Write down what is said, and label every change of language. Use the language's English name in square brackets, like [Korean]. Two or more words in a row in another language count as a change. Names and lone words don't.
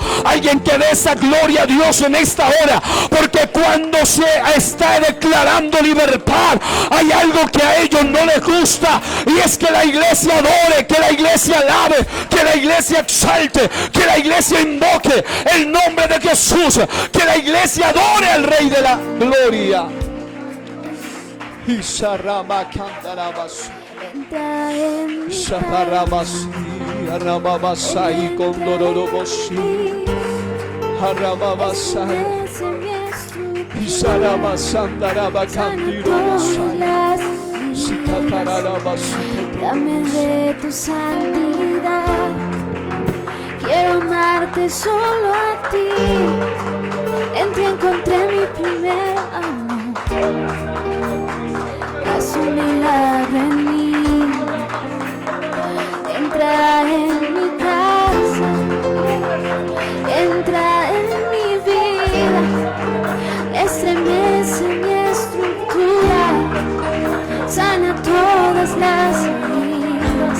[Spanish] Alguien que dé esa gloria a Dios en esta hora, porque cuando se está declarando libertad, hay algo que a ellos no les gusta, y es que la iglesia adore, que la iglesia alabe, que la iglesia exalte, que la iglesia invoque el nombre de Jesús, que la iglesia adore al Rey de la Gloria. Isarama cantarabas, Shaparabas, Arababasai condororobosi, Arababasai, Isarabasandaraba candirobosai, Sikatarabas. Dame de tu santidad, quiero amarte solo a ti. En ti encontré mi primer amor. Haz un milagro en mí, entra en mi casa, entra en mi vida, estremece mi estructura, sana todas las heridas.